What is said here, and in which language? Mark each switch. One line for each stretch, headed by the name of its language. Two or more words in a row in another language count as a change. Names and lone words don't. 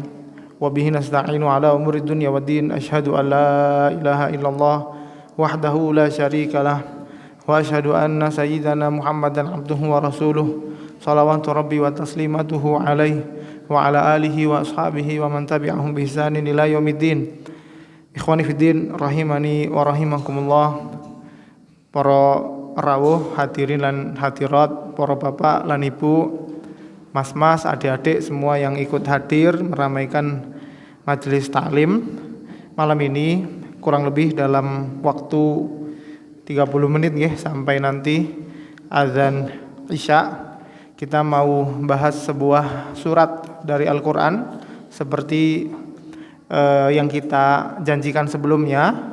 Arabic: وبه نستعين على أمور الدنيا والدين. أشهد أن لا إله إلا الله وحده لا شريك له وأشهد أن سيدنا محمدا عبده ورسوله. صلوات ربي وتسليماته عليه وعلى آله وأصحابه ومن تبعهم بإحسان إلى يوم الدين. إخواني في الدين رحمني ورحمكم الله.
Javanese: Para rawuh hadirin lan hadirat, para bapak lan ibu, mas-mas,
Indonesian: adik-adik semua yang ikut hadir meramaikan majelis taklim malam ini, kurang lebih dalam waktu 30 menit nggih sampai nanti azan Isya. Kita mau bahas sebuah surat dari Al-Qur'an seperti yang kita janjikan sebelumnya.